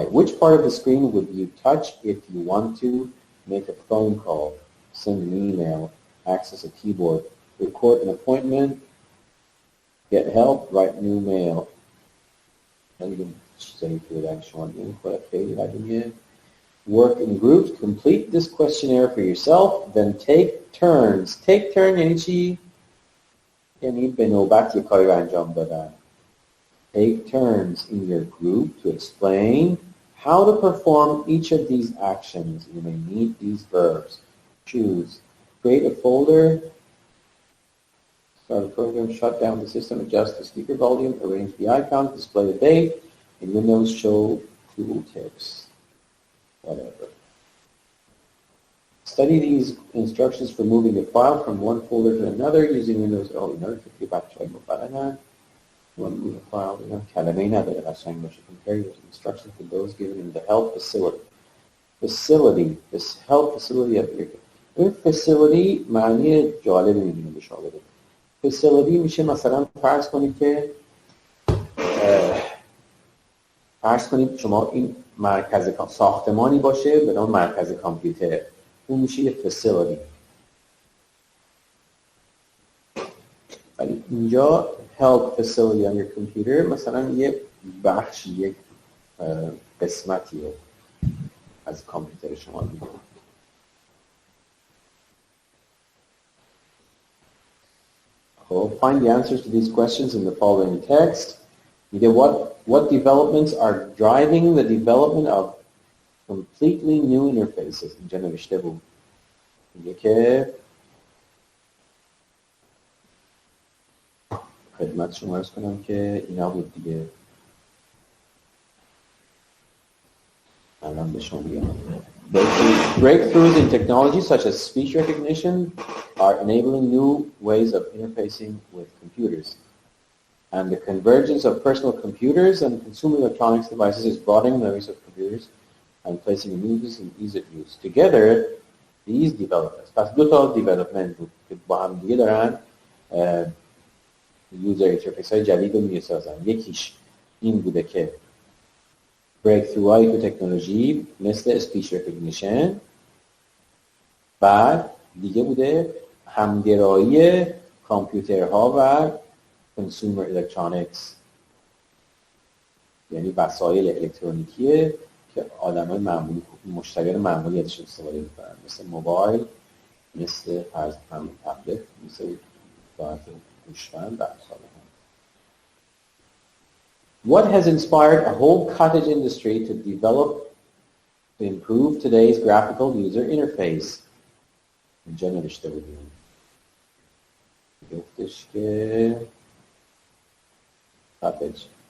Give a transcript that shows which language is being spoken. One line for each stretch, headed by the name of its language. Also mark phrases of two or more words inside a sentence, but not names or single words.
English: Which part of the screen would you touch if you want to make a phone call, send an email, access a keyboard, record an appointment, get help, write new mail? Work in groups. Complete this questionnaire for yourself. Then take turns. Take turn
Persian: یعنی چی؟ یعنی به نوبت یک کاری رو انجام دادن.
English: Take turns in your group to explain how to perform each of these actions. You may need these verbs. Choose. Create a folder. Start a program. Shut down the system. Adjust the speaker volume. Arrange the icons. Display the date. In Windows, show tooltips. Whatever. Study these instructions for moving a file from one folder to another using Windows. In order to get back to move a file,
Persian: کلمه‌ای نداره قشنگ باشه.
English: Compare those instructions to those given in the help facility. This help facility of
Persian: این facility معنی جالبی می‌دونه به شما بده. facility میشه مثلا فرض کنید شما این مرکز ساختمانی باشه به نام مرکز کامپیوتر. اون میشه یه facility. ولی اینجا
English: help facility on your computer
Persian: مثلا یه بخش یک قسمتی رو از کامپیوتر شما میده.
English: خب find the answers to these questions in the following text. میگه what developments are driving the development of completely new interfaces.
Persian: اینجا نوشته بود میگه که خدمت شما عرض کنم که اینا بود دیگه. الان به شما میگم
English: breakthroughs in technology such as speech recognition are enabling new ways of interfacing with computers. And the convergence of personal computers and consumer electronics devices is broadening the use of computers and placing new uses in ease of use. Together, these developments,
Persian: پس دو تا development بود که با هم دیگه دارن
English: user interface
Persian: های جدید رو میسازن. یکیش این بوده که breakthrough های تو تکنولوژی مثل
English: speech recognition،
Persian: بعد دیگه بوده همگرایی کامپیوترها و
English: consumer electronics،
Persian: یعنی وسایل الکترونیکیه که آدمای معمولی مشتریان معمولی ازش استفاده میکنن، مثل موبایل، مثل فرض همین تبلت، مثل ساعت نوشتن و امثال هم.
English: What has inspired a whole cottage industry to develop to improve today's graphical user interface?
Persian: اینجا نوشته بودیم گفتش که cottage